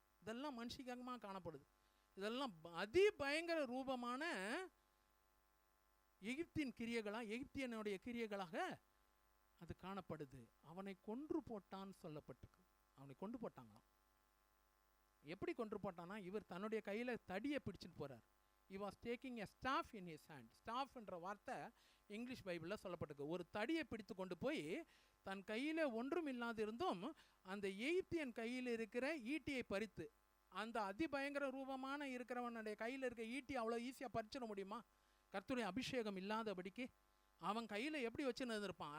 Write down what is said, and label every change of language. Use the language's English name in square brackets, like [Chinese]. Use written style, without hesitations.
[Tamil] இதெல்லாம் மனுஷிகமாக காணப்படுது. இதெல்லாம் அதிபயங்கர ரூபமான எகிப்தின் கிரியைகளாக, எகிப்தியனுடைய கிரியைகளாக அது காணப்படுது. அவனை கொன்று போட்டான்னு சொல்லப்பட்டிருக்கு. அவனை கொன்று போட்டாங்களாம். எப்படி கொன்று போட்டானா, இவர் தன்னுடைய கையில் தடியை பிடிச்சிட்டு போகிறார். [English] he was taking a staff in his hand. [Tamil] staff என்ற வார்த்தை இங்கிலீஷ் பைபிளில் சொல்லப்பட்டிருக்கு. ஒரு தடியை பிடித்து கொண்டு போய் தன் கையில் ஒன்றும் இல்லாதிருந்தும் அந்த எகிப்தியன் கையில் இருக்கிற ஈட்டியை பறித்து, அந்த அதிபயங்கர ரூபமான இருக்கிறவனுடைய கையில் இருக்க ஈட்டி அவ்வளோ ஈஸியாக பறிச்சிட முடியுமா? கர்த்தருடைய அபிஷேகம் இல்லாதபடிக்கு அவன் கையில் எப்படி வச்சுன்னு இருந்திருப்பான்.